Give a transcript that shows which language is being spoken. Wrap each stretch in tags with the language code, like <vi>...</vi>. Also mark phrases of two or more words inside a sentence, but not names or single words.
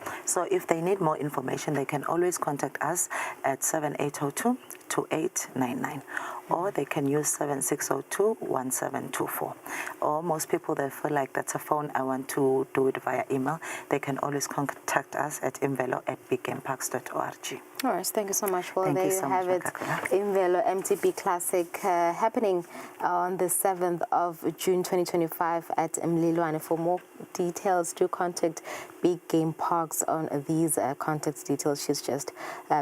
<en>So if they need more information, they can always contact us at 7802-2899, or they can use 7602-1724. Or most people, they feel like that's a phone, I want to do it via email, they can always contact us at imvelo@biggameparks.org. All right, thank you so much. Well, Thank there you you so have much, it. Makakula. Imvelo MTB Classic happening on the 7th of June 2025 at Mlilwane. For more details, do contact Big Game Parks on these contact details she's just mentioned.</en>